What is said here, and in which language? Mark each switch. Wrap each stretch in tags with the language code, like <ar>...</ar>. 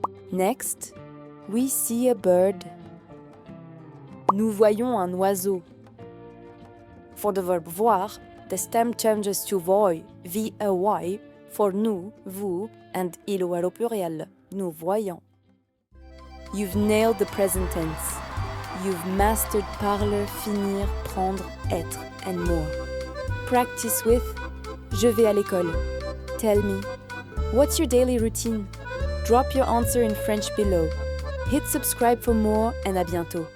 <en>Next, we see a bird.</en> <fr>Nous voyons un oiseau.</fr> <en>For the verb voir, the stem changes to voy, V-A-Y, for nous, vous, and il au pluriel,</en> <fr>nous voyons.</fr> <en>You've nailed the present tense. You've mastered parler, finir, prendre, être, and more. Practice with</en> <fr>Je vais à l'école.</fr> <en>Tell me, what's your daily routine? Drop your answer in French below. Hit subscribe for more and</en> <fr>à bientôt.</fr>